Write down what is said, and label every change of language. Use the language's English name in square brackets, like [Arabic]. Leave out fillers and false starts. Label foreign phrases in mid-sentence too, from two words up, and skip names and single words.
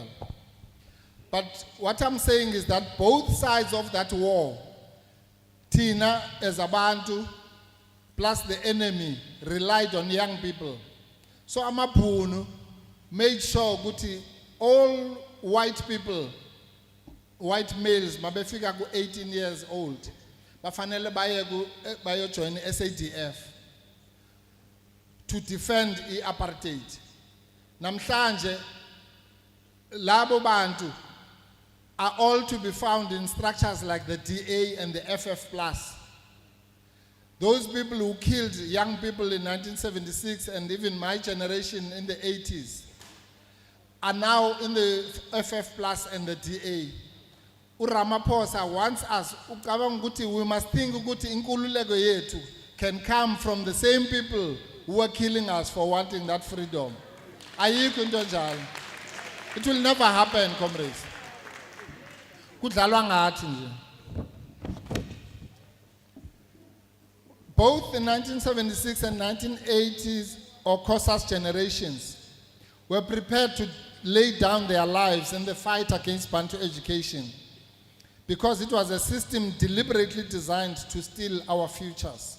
[English] But what I'm saying is that both sides of that war, Tina as abantu plus the enemy, relied on young people. So Amapunu made sure that all white people, white males, [Zulu] mabefika ku [English] 18 years old, [Zulu] bafanele baye [English] join SADF to defend the apartheid. [Zulu] Namhlanje labo bantu [English] are all to be found in structures like the DA and the FF+. Those people who killed young people in 1976 and even my generation in the 80s are now in the FF+ and the DA. Ramaphosa wants us, we must think [Zulu] ukuthi inkululeko yethu [English] can come from the same people who are killing us for wanting that freedom. [Zulu] Ayikho into njalo. [English] It will never happen, comrades. [Zulu] Kudlalwa ngathi nje. [English] Both the 1976 and 1980s or COSAS generations were prepared to lay down their lives in the fight against Bantu education because it was a system deliberately designed to steal our futures.